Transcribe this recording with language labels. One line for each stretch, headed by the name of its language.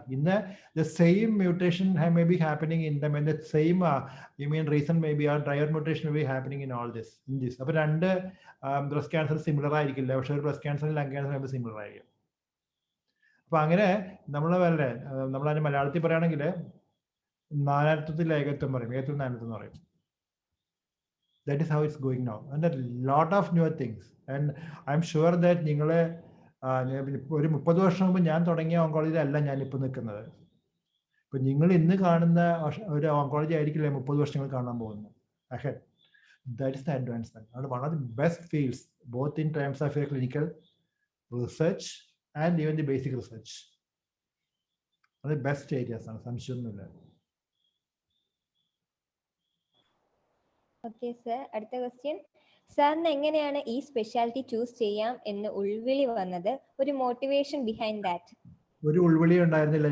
English: ഇന്ന് the same mutation may be happening in them, and the same you mean reason may be a driver mutation may be happening in all this in this.
Malayalam: അപ്പോൾ രണ്ട് breast cancer similar ആയിരിക്കില്ല, പക്ഷെ ഒരു breast cancer lung cancer similar ആയിരിക്കും. അപ്പൊ അങ്ങനെ നമ്മളതിന് മലയാളത്തിൽ പറയുകയാണെങ്കിൽ നാനാത്വത്തിൽ ഏകത്വം പറയും, ഏകത്വം നാനാത്വം എന്ന് പറയും.
English: That is how it's going now, and a lot of new things, and I'm sure that
Malayalam: നിങ്ങളെ ഒരു 30 വർഷം മുമ്പ് ഞാൻ തുടങ്ങിയ ഓങ്കോളജിയിൽ അല്ല ഞാനിപ്പോൾ നിൽക്കുന്നത്. ഇപ്പൊ നിങ്ങൾ ഇന്ന് കാണുന്ന ഒരു ഓങ്കോളജി ആയിരിക്കില്ല 30 വർഷങ്ങൾ കാണാൻ പോകുന്നത്.
English: Ahead, that is the advancement. And one of the best fields, both in terms of clinical research and even the basic research.
Malayalam: അത് ബെസ്റ്റ് ഏരിയാസ് ആണ്, സംശയമൊന്നുമില്ല. ഓക്കെ സർ, അടുത്ത ക്വസ്റ്റ്യൻ. സാറിന് എങ്ങനെയാണ് ഈ സ്പെഷ്യാലിറ്റി ചൂസ് ചെയ്യാം എന്ന് ഉൾവിളി വന്നത്?
English: ഒരു motivation behind that?
Malayalam: ഒരു ഉൾവിളി ഉണ്ടായിരുന്നില്ല.